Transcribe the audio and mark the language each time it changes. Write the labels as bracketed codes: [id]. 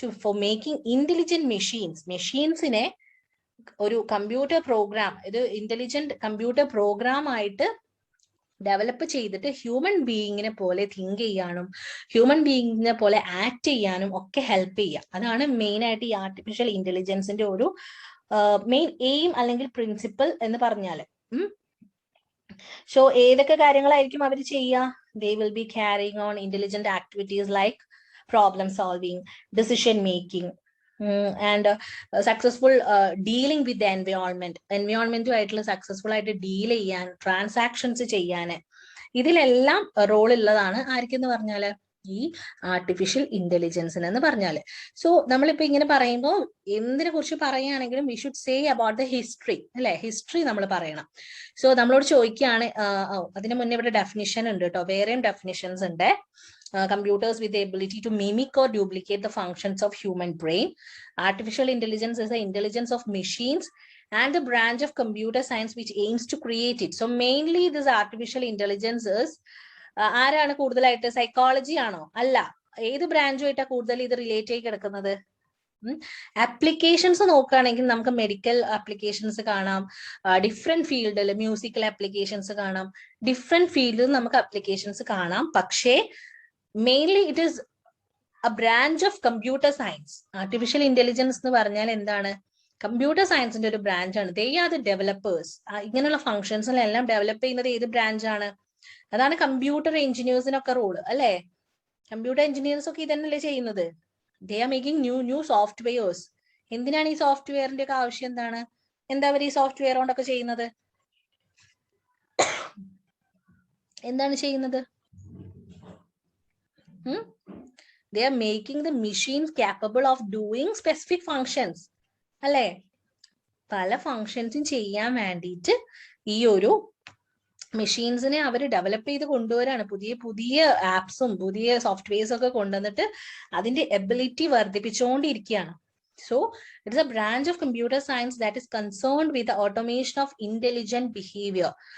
[ml] For making intelligent മെഷീൻസിനെ ഒരു computer program, ഇത് intelligent computer program ആയിട്ട് ഡെവലപ്പ് ചെയ്തിട്ട് ഹ്യൂമൻ ബീയിങ്ങിനെ പോലെ തിങ്ക് ചെയ്യാനും ഹ്യൂമൻ ബീയിങ്ങിനെ പോലെ ആക്ട് ചെയ്യാനും ഒക്കെ ഹെൽപ്പ് ചെയ്യുക. അതാണ് മെയിൻ ആയിട്ട് ഈ ആർട്ടിഫിഷ്യൽ ഇന്റലിജൻസിന്റെ ഒരു മെയിൻ എയിം അല്ലെങ്കിൽ പ്രിൻസിപ്പൽ എന്ന് പറഞ്ഞാല്. സോ ഏതൊക്കെ കാര്യങ്ങളായിരിക്കും അവർ ചെയ്യുക? [en] they will be carrying on intelligent activities like problem solving, decision making, and successful dealing with the environment [ml] ആയിട്ടുള്ള സക്സസ്ഫുൾ ആയിട്ട് ഡീൽ ചെയ്യാൻ, ട്രാൻസാക്ഷൻസ് ചെയ്യാൻ, ഇതിലെല്ലാം റോൾ ഉള്ളതാണ് ആർക്കെന്ന് പറഞ്ഞാല് ഈ ആർട്ടിഫിഷ്യൽ ഇന്റലിജൻസിന് എന്ന് പറഞ്ഞാല്. സോ നമ്മളിപ്പോ ഇങ്ങനെ പറയുമ്പോൾ എന്തിനെ കുറിച്ച് പറയുകയാണെങ്കിലും [en] we should say about the history, [ml] അല്ലെ? ഹിസ്റ്ററി നമ്മൾ പറയണം. സോ നമ്മളോട് ചോദിക്കുകയാണ്, അതിന് മുന്നേ ഇവിടെ ഡെഫിനിഷൻ ഉണ്ട് കേട്ടോ, വേറെയും ഡെഫിനിഷൻസ് ഉണ്ട്. [en] Computers with the ability to mimic or duplicate the functions of human brain. Artificial intelligence is the intelligence of machines and the branch of computer science which aims to create it. So mainly this artificial intelligence is [ml] ആരാണ് കൂടുതലായിട്ട്? Psychology ആണോ? അല്ല. ഏത് ബ്രാഞ്ചുമായിട്ടാ കൂടുതൽ ഇത് relate ആയി കിടക്കുന്നത്? Applications നോക്കുകയാണെങ്കിൽ നമുക്ക് മെഡിക്കൽ ആപ്ലിക്കേഷൻസ് കാണാം, ഡിഫറെന്റ് ഫീൽഡിൽ മ്യൂസിക്കൽ ആപ്ലിക്കേഷൻസ് കാണാം, ഡിഫറെന്റ് ഫീൽഡിൽ നമുക്ക് ആപ്ലിക്കേഷൻസ് കാണാം. [en] പക്ഷേ mainly it is a branch of computer science. [ml] Artificial intelligence എന്ന് പറഞ്ഞാൽ എന്താണ്? കമ്പ്യൂട്ടർ സയൻസിന്റെ ഒരു ബ്രാഞ്ചാണ്. [en] They are the developers. [ml] ഇങ്ങനെയുള്ള ഫംഗ്ഷൻസിലെല്ലാം ഡെവലപ്പ് ചെയ്യുന്നത് ഏത് ബ്രാഞ്ചാണ്? അതാണ് കമ്പ്യൂട്ടർ എഞ്ചിനീയേഴ്സിനൊക്കെ റോള്, അല്ലെ? കമ്പ്യൂട്ടർ എഞ്ചിനീയേഴ്സ് ഒക്കെ ഇതന്നെയല്ലേ ചെയ്യുന്നത്? [en] They are making new softwares. [ml] എന്തിനാണ് ഈ സോഫ്റ്റ്വെയറിന്റെ ഒക്കെ ആവശ്യം? എന്താ അവർ ഈ സോഫ്റ്റ്വെയർ കൊണ്ടൊക്കെ ചെയ്യുന്നത്? എന്താണ് ചെയ്യുന്നത്? [en] They are making the machines capable of doing specific functions, [ml] അല്ലെ? പല ഫങ്ഷൻസും ചെയ്യാൻ വേണ്ടിയിട്ട് ഈ ഒരു മെഷീൻസിനെ അവർ ഡെവലപ്പ് ചെയ്ത് കൊണ്ടുവരാണ്. പുതിയ പുതിയ ആപ്സും പുതിയ സോഫ്റ്റ്വെയർസ് ഒക്കെ കൊണ്ടുവന്നിട്ട് അതിന്റെ ability വർദ്ധിപ്പിച്ചുകൊണ്ടിരിക്കുകയാണ്. [en] So it's a branch of computer science that is concerned with the automation of intelligent behaviour.